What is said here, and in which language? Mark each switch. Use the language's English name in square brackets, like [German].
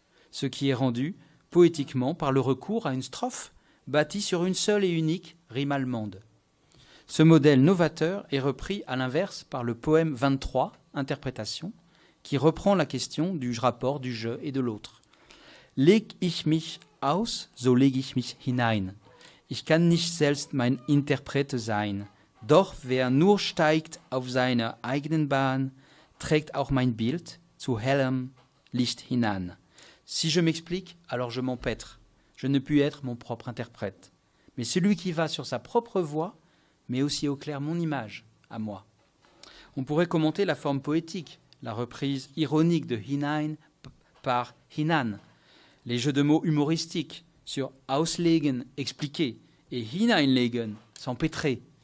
[French] Ce qui est rendu poétiquement par le recours à une strophe bâtie sur une seule et unique rime allemande. Ce modèle novateur est repris à l'inverse par le poème 23, Interprétation, qui reprend la question du rapport du je et de l'autre. [German] Leg ich mich aus, so leg ich mich hinein. Ich kann nicht selbst mein Interprete sein. Doch wer nur steigt auf seiner eigenen Bahn, trägt auch mein Bild zu hellem Licht hinan. [French] Si je m'explique, alors je m'empêtre. Je ne puis être mon propre interprète. Mais celui qui va sur sa propre voie met aussi au clair mon image, à moi. On pourrait commenter la forme poétique, la reprise ironique de hinein par hinan, les jeux de mots humoristiques sur auslegen, expliquer, et hineinlegen, s'empêtrer.